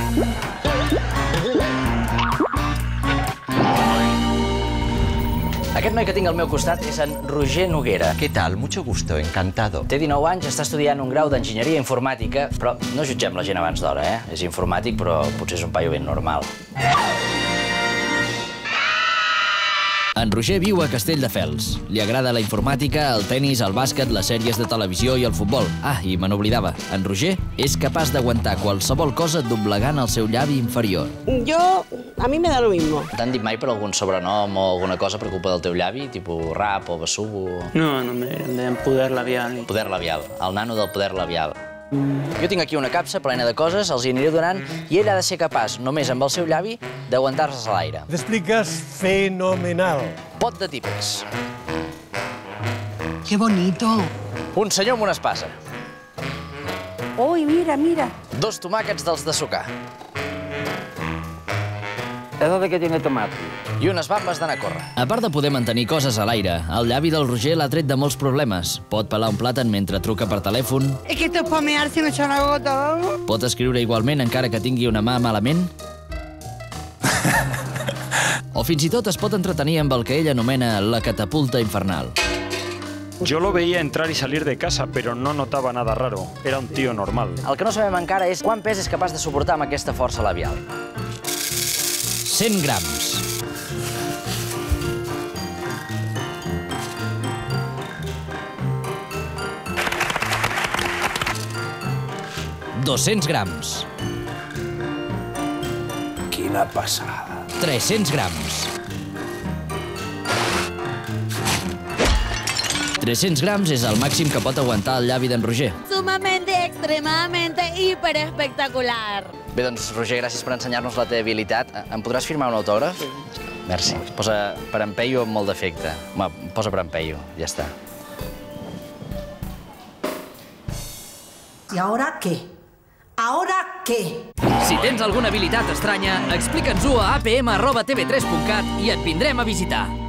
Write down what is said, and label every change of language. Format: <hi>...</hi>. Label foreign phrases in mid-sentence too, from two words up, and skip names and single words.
<ca>Aquest noi que tinc al meu costat és en Roger Noguera.</ca> <es>¿Qué tal? Mucho gusto, encantado.</es> <ca>Té 19 anys, està estudiant un grau d'enginyeria informàtica, però no jutgem la gent abans d'hora, eh? És informàtic, però potser és un paio ben normal. En Roger viu a Castelldefels. Li agrada la informàtica, el tennis, el bàsquet, les sèries de televisió i el futbol. Ah, i me n'oblidava. En Roger és capaç d'aguantar qualsevol cosa doblegant el seu llavi inferior.</ca> <es>A mí me da lo mismo.</es> <ca>T'han dit mai per algun sobrenom o alguna cosa per culpa del teu llavi, tipus rap o besugo? No, me deien poder labial. Poder labial, el nano del poder labial. Jo tinc aquí una capsa plena de coses, els hi aniré donant, i ell ha de ser capaç, només amb el seu llavi, d'aguantar-se a l'aire. T'expliques fenomenal. Pot de típex.</ca> <es>Qué bonito.</es> <ca>Un senyor amb una espasa. Uy, mira, mira. 2 tomàquets dels de sucar.</ca> <es>¿Eso de qué tiene tomate?</es> <ca>I unes bambes d'anar a córrer. A part de poder mantenir coses a l'aire, el llavi del Roger l'ha tret de molts problemes. Pot pelar un plàtan mentre truca per telèfon.</ca> <es>Es que esto es para mear si me echa una gota.</es> <ca>Pot escriure igualment encara que tingui una mà malament. O fins i tot es pot entretenir amb el que ell anomena la catapulta infernal.</ca> <es>Yo lo veía entrar y salir de casa, pero no notaba nada raro. Era un tío normal.</es> <ca>El que no sabem encara és quant pes és capaç de suportar amb aquesta força labial. 100 grams. $200 grams. Quina passada. 300 grams. 300 grams és el màxim que pot aguantar el llavi d'en Roger.</ca> <es>Sumamente, extremadamente, hiper espectacular.</es> <ca>Bé, doncs, Roger, gràcies per ensenyar-nos la teva habilitat. Em podràs firmar un autògraf? Sí. Merci. Posa per empeio amb molt d'efecte. Home, posa per empeio, ja està.</ca> <es>¿Y ahora qué? ¿Ahora qué?</es> <ca>Si tens alguna habilitat estranya, explica'ns-ho a apm@tv3.cat i et vindrem a visitar.</ca>